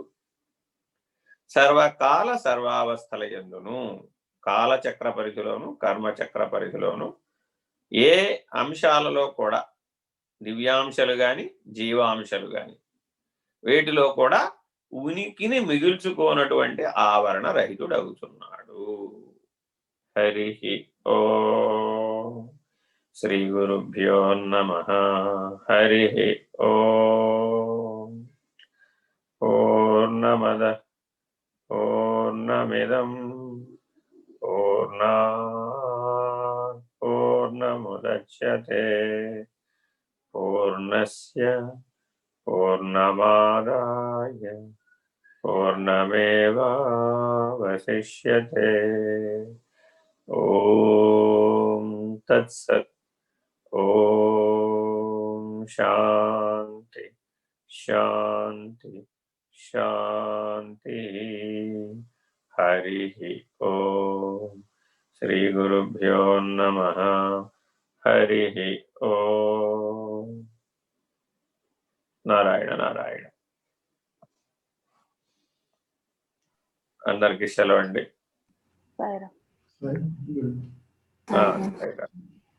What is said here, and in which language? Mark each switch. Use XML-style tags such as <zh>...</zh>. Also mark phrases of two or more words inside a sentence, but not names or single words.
<te>సర్వకాల సర్వావస్థల యందును, కాలచక్ర పరిధిలోను కర్మచక్ర పరిధిలోను ఏ అంశాలలో కూడా, దివ్యాంశాలు గాని జీవాంశాలు గాని, వీటిలో కూడా ఉనికిని మిగుల్చుకోనటువంటి ఆవరణ రహితుడు అవుతున్నాడు.</te> <sa>హరి ఓం. శ్రీ గురుభ్యో నమః. హరి ఓం. పూర్ణమద పూర్ణమిదం పూర్ణాత్ పూర్ణముదచ్యతే పూర్ణస్య పూర్ణమాదాయ పూర్ణమేవావశిష్యతే. ఓం తత్సత్. ఓం శాంతి శాంతి శాంతి. హరి ఓం. శ్రీ గురుభ్యో నమః. హరి ఓం. నారాయణ నారాయణ.</sa> <te>అందరికి సెలవు అండి. సాయిరామ్.</te> <en>Right? Good. right.</en>